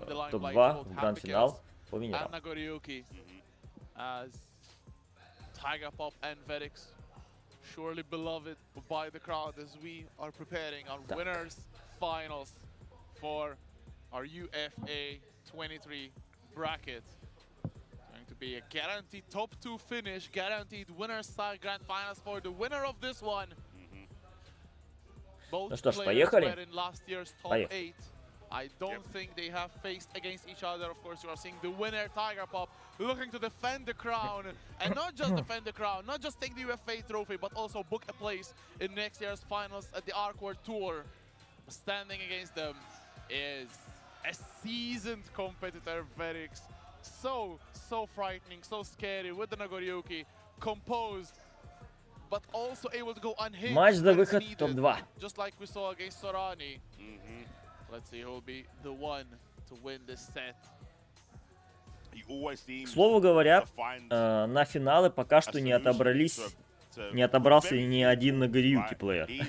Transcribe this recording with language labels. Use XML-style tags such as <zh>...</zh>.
<ru>Топ-2 в гранд-финал по винерам.</ru> <en>Surely beloved by the crowd as we are preparing our winners finals for our UFA 23 bracket. Going to be a guaranteed top 2 finish, guaranteed winners side grand finals for the winner of this one.</en> <ru>Ну что ж, поехали. Поехали.</ru> <en>I don't think they have faced against each other. Of course, you are seeing the winner, Tiger Pop, looking to defend the crown. And not just defend the crown, not just take the UFA trophy, but also book a place in next year's finals at the Arc World Tour. Standing against them is a seasoned competitor, Verix. So frightening, so scary with the Nagoriyuki. Composed, but also able to go unhinged.</en> <ru>Матч за выход в топ-2.</ru> <en>Just like we saw against Sorani. Let's see who will be the one to win this set.</en> <ru>К слову говоря, на финалы пока что не отобрался ни один Nagoriyuki плеер.</ru>